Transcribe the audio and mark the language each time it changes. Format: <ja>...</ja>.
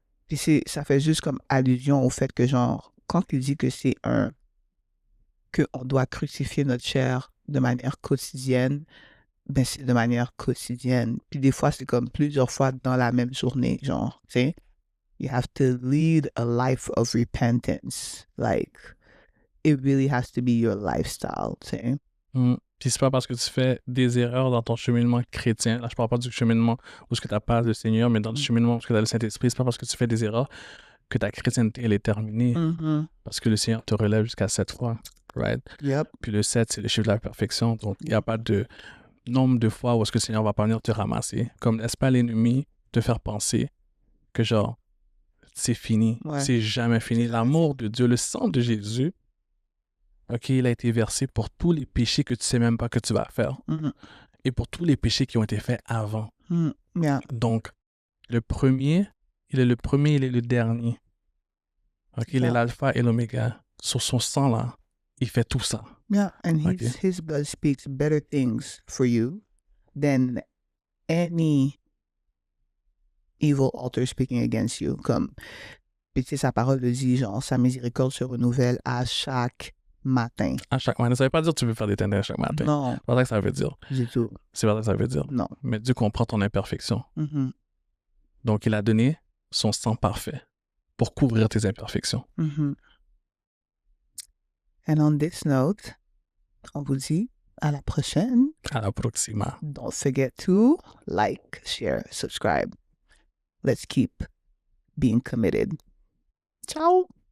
<fr>Puis ça fait juste comme allusion au fait que, genre, quand il dit que qu'on doit crucifier notre chair de manière quotidienne, ben c'est de manière quotidienne. Puis des fois, c'est comme plusieurs fois dans la même journée, genre, tu sais. You have to lead a life of repentance. Like,</fr> <en>it really has to be your lifestyle, tu sais.</en> <fr>Puis c'est pas parce que tu fais des erreurs dans ton cheminement chrétien, là je parle pas du cheminement où tu n'as pas le Seigneur, mais dans le cheminement où tu as le Saint-Esprit, c'est pas parce que tu fais des erreurs que ta chrétienté elle est terminée. Parce que le Seigneur te relève jusqu'à 7 fois, right?</fr> <en>Yep.</en> <fr>Puis le 7, c'est le chiffre de la perfection, donc il n'y a pas de nombre de fois où est-ce que le Seigneur va pas venir te ramasser. Comme n'est-ce pas l'ennemi te faire penser que genre, c'est fini, Ouais. c'est jamais fini. L'amour de Dieu, le sang de Jésus, OK, il a été versé pour tous les péchés que tu sais même pas que tu vas faire. Et pour tous les péchés qui ont été faits avant.</fr> <en>Yeah.</en> <fr>Donc, le premier, il est le dernier. OK, il est l'alpha et l'oméga. Sur son sang, là, il fait tout ça.</fr> <en>Yeah, and Okay. his blood speaks better things for you than any evil altar speaking against you.</en> <fr>Comme, puis tu sais, sa parole le dit, genre, sa miséricorde se renouvelle à chaque matin. À chaque matin. Ça veut pas dire que tu veux faire des ténèbres à chaque matin. Non, C'est pas ça que ça veut dire. du tout. C'est pas ça que ça veut dire. Non. Mais Dieu comprend ton imperfection. Donc, il a donné son sang parfait pour couvrir tes imperfections. And on this note, on vous dit à la prochaine. À la proxima.</fr> <en>Don't forget to like, share, subscribe. Let's keep being committed. Ciao.</en>